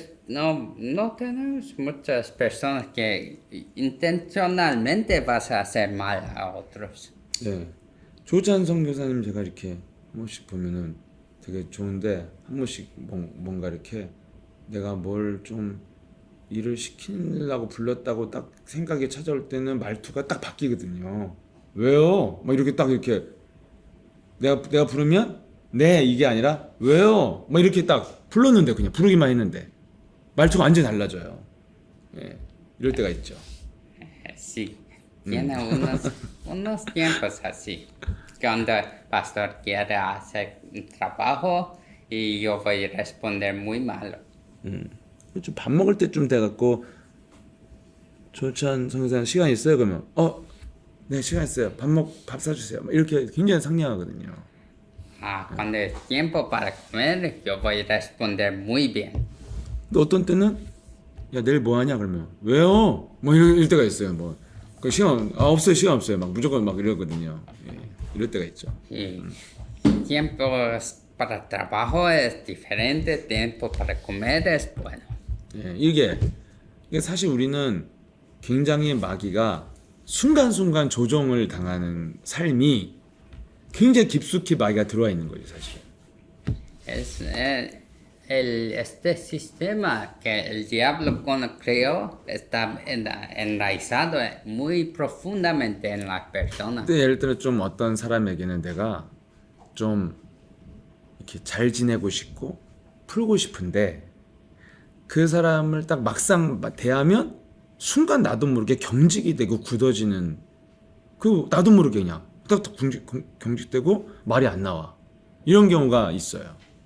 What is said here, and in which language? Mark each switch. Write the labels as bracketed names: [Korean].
[Spanish] No tenemos muchas personas que intencionalmente vas a hacer mal a otros. [Korean] 네. 조찬 선교사님 제가 이렇게 한 번씩 보면은 되게 좋은데 한 번씩 뭔가 이렇게 내가 뭘 좀 일을 시키려고 불렀다고 딱 생각이 찾아올 때는 말투가 딱 바뀌거든요. 왜요? 막 이렇게 딱 이렇게 내가 부르면 네 이게 아니라 왜요? 막 이렇게 딱 불렀는데 그냥 부르기만 했는데 말투가 완전히 달라져요. 예. 이럴 때가 있죠. [Spanish] Sí, tiene unos tiempos así. Cuando el pastor quiere hacer un trabajo y yo voy a responder muy malo. [Korean] 좀 밥 먹을 때쯤 돼갖고 조찬 선교사님 시간 있어요? 그러면 네 시간 있어요. 밥 사주세요. 막 이렇게 굉장히 상냥하거든요. [Spanish] Cuando es tiempo para comer, yo voy a responder muy bien. [Korean] 근데 어떤 때는 야 내일 뭐 하냐 그러면 왜요? 뭐 이럴 때가 있어요. 뭐 그 시간 없어요. 시간 없어요. 막 무조건 막 이러거든요. 예, 이럴 때가 있죠. [Spanish] Y tiempo para trabajo es diferente, tiempo para comer es bueno. [Korean] 예, 이게 사실 우리는 굉장히 마귀가 순간순간 조종을 당하는 삶이 굉장히 깊숙이 마귀가 들어와 있는 거예요, 사실. [Spanish] Es este sistema que el diablo creó está enraizado muy profundamente en las personas. [Korean] 근데 예를 들어 좀 어떤 사람에게는 내가 좀 이렇게 잘 지내고 싶고 풀고 싶은데 그 사람을 딱 막상 대하면 순간 나도 모르게 경직이 되고 굳어지는 그 나도 모르게 그냥 딱 경직되고 말이 안 나와 이런 경우가 있어요.